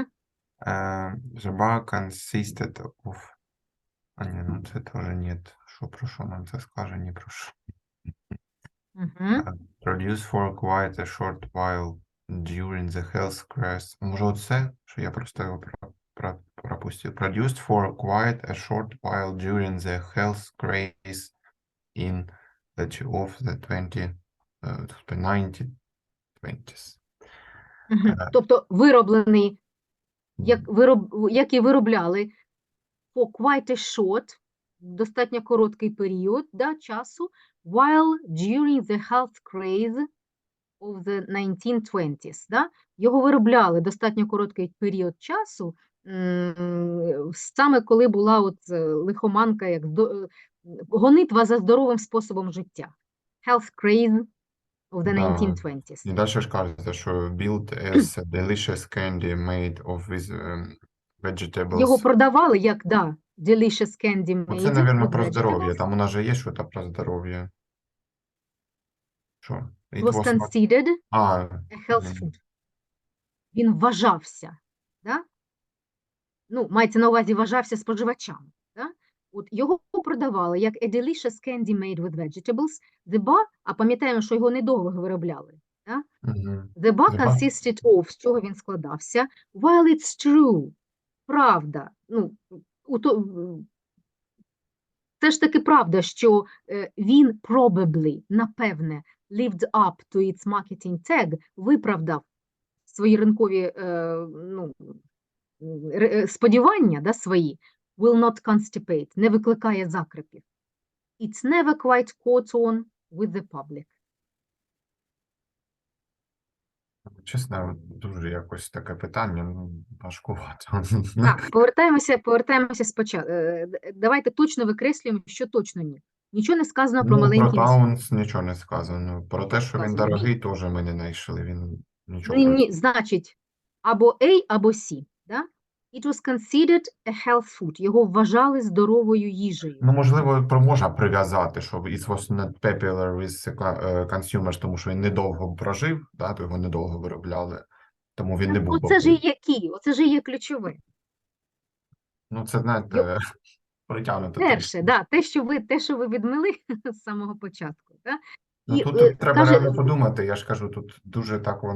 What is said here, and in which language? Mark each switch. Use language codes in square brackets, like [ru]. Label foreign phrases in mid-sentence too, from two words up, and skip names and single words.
[en] The bar consisted of... [uk] А ні, ну це теж ні. Про що нам це скаже? Ні про що. [en] Produce for quite a short while during the health crisis. [uk] Може оце, що я просто його пропустив. [en] Produced for quite a short while during the health crisis in the 1920s. [uk] Тобто вироблений, як і виробляли [en] for quite a short, [uk] достатньо короткий період, да, часу, [en] while during the health craze of the 1920s. [uk] Да? Його виробляли достатньо короткий період часу, саме коли була от лихоманка, як гонитва за здоровим способом життя. [en] Health craze of the 1920s. [uk] І далі ж кажеться, що [en] built as a delicious candy made of with vegetables. [uk] Його продавали як, да, [en] delicious candy made [uk] Це, мабуть, [en] with [uk] про здоров'я. [en] vegetables. [uk] Там у нас же є щось про здоров'я. Що? [en] It Was was not... considered [uk] А, [en] a health food. [uk] Він вважався, да? Ну, мається на увазі, вважався споживачами. Да? От його продавали як [en] a delicious candy made with vegetables. The bar, [uk] а пам'ятаємо, що його недовго виробляли. Да? [en] The bar consisted of, [uk] з чого він складався, [en] while it's true, [uk] правда. Ну, це ж таки правда, що він probably, напевне, [en] lived up to its marketing tag, [uk] виправдав свої ринкові сподівання, да, свої, [en] will not constipate, [uk] не викликає закрепів. [en] It's never quite caught on with the public. [uk] Чесно, дуже якось таке питання, важкувато. Так, повертаємося спочатку. Давайте точно викреслюємо, що точно ні. Нічого не сказано про маленький Про Таунс нічого не сказано. Про те, що він сказано. дорогий, теж ми не знайшли. Він нічого Ні, значить, або A, або C. Да? [en] It was considered a health food. [uk] Його вважали здоровою їжею. Ну, можливо, можна прив'язати, що [en] it was not popular with consumers, [uk] тому що він недовго прожив, да, то його недовго виробляли, тому він не був Оце ж і є key, оце ж і є ключове. Ну, це, знаєте, притягнуто. Перше, да, те, що ви відмили з самого початку. Да? Ну, тут треба реально подумати, я ж кажу, тут дуже так воно...